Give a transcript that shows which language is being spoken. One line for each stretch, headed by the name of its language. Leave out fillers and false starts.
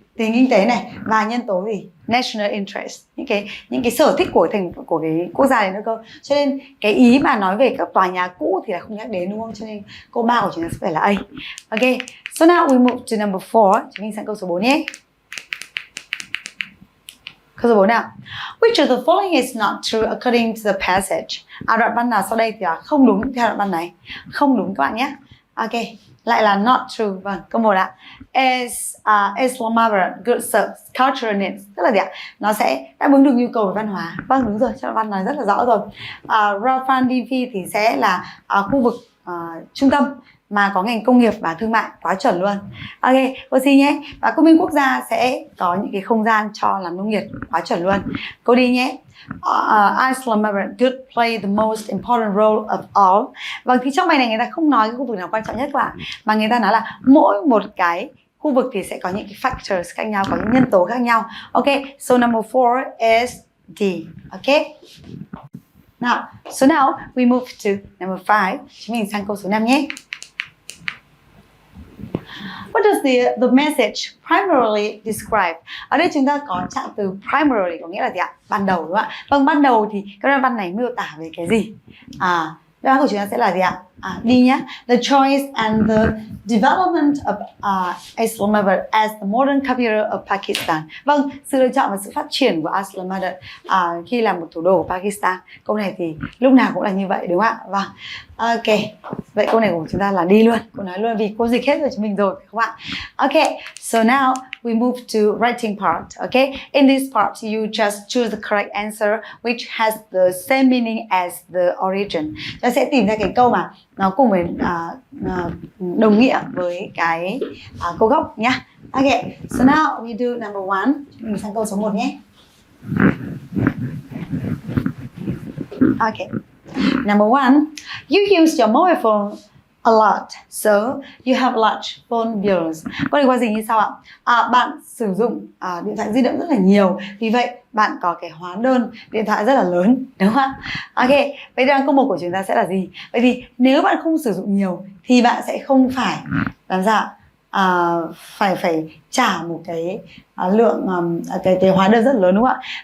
Vietnamese: tình kinh tế này, và nhân tố gì? National interest, những cái sở thích của cái quốc gia này nữa cơ. Cho nên cái ý mà nói về các tòa nhà cũ thì là không nhắc đến, đúng không? Cho nên câu 3 của chúng ta sẽ phải là A. Ok,
English: so now we move to number 4.
Vietnamese: Chúng mình sang câu số 4 nhé. Câu số 4 nào.
English: Which of the following is not true according to the passage?
Vietnamese: Đoạn văn nào sau đây thì là không đúng theo đoạn văn này? Không đúng các bạn nhé. Ok, lại là not true. Vâng, câu 1 ạ.
English: Is Islamabad good serves cultural needs?
Vietnamese: Tức là gì ạ? Nó sẽ đáp ứng được nhu cầu về văn hóa. Vâng, đúng rồi, trong đoạn văn này rất là rõ rồi. Rafan DV thì sẽ là khu vực trung tâm mà có ngành công nghiệp và thương mại, quá chuẩn luôn. Ok, câu C nhé. Và công viên quốc gia sẽ có những cái không gian cho làm nông nghiệp, quá chuẩn luôn. Câu D nhé.
English: Islamabad could play the most important role of all.
Vietnamese: Vâng, thì trong bài này người ta không nói cái khu vực nào quan trọng nhất các bạn, mà người ta nói là mỗi một cái khu vực thì sẽ có những cái factors khác nhau, có những nhân tố khác nhau.
English: Ok, so number 4 is D. Ok. So now we move to number 5.
Vietnamese: Chúng mình sang câu số 5 nhé.
English: What does the message primarily describe?
Vietnamese: Ở đây chúng ta có trạng từ primarily, có nghĩa là gì ạ? Ban đầu, đúng không ạ? Vâng, ban đầu thì cái đoạn văn này miêu tả về cái gì? Đáp án của chúng ta sẽ là gì ạ? Đi nhé.
English: The choice and the development of Islamabad as the modern capital of Pakistan.
Vietnamese: Vâng, sự lựa chọn và sự phát triển của Islamabad khi là một thủ đô của Pakistan. Câu này thì lúc nào cũng là như vậy, đúng không ạ? Vâng. Ok, vậy câu này của chúng ta là đi luôn. Cô nói luôn vì cô dịch hết rồi chúng mình rồi, phải không ạ?
English: Ok, so now we move to writing part. Okay, in this part you just choose the correct answer which has the same meaning as the origin.
Vietnamese: Ta sẽ tìm ra cái câu mà nó cùng với đồng nghĩa với cái câu gốc nhá.
English: Ok, so now we do number 1.
Vietnamese: Mình sang câu số 1 nhé.
English: Ok. Number 1, you use your mobile phone a lot, so you have large phone bills.
Vietnamese: Có liên quan gì như sau ạ? Bạn sử dụng điện thoại di động rất là nhiều, vì vậy bạn có cái hóa đơn điện thoại rất là lớn, đúng không ạ? Ok, vậy ra câu 1 của chúng ta sẽ là gì? Vậy thì nếu bạn không sử dụng nhiều thì bạn sẽ không phải làm sao? Phải trả một cái lượng cái hóa đơn rất lớn, đúng không ạ?